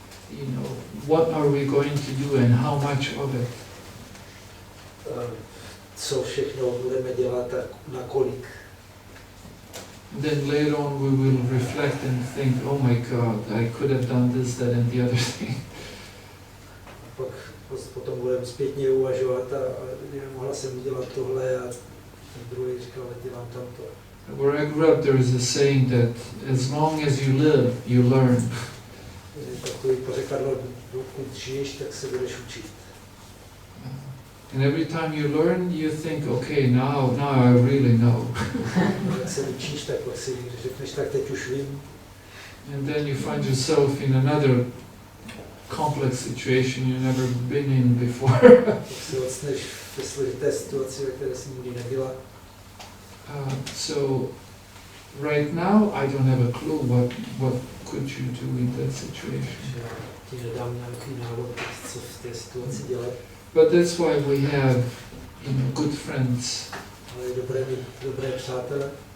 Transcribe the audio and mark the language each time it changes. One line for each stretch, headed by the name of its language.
English: You know, what are we going to do and how much of it?
Czech: Co všechno budeme dělat a na kolik.
English: then later on we will reflect and think, oh my God, I could have done this, that and the other thing.
Czech: Pak potom budeme zpětně uvažovat a mohla jsem udělat tohle a ten druhý říkal, dělám tamto.
English: Where I grew up, there is a saying that as long as you live, you learn.
Czech: Takový pořekadlo, dokud žiješ, tak se budeš učit.
English: And every time you learn, you think, okay, now I really know.
Czech: Jak se učíš, tak si řekneš, tak teď už vím.
English: And then you find yourself in another complex situation you've never been in before.
Czech: Tak se odstneš ve složité situaci, ve které jsi nikdy nebyla.
English: So right now I don't have a clue what could you do in that situation.
Czech: Ti nedám nějaký návod, co v té situaci dělat.
English: But that's why we have good friends.
Czech: Ale je dobré mít dobré přátele.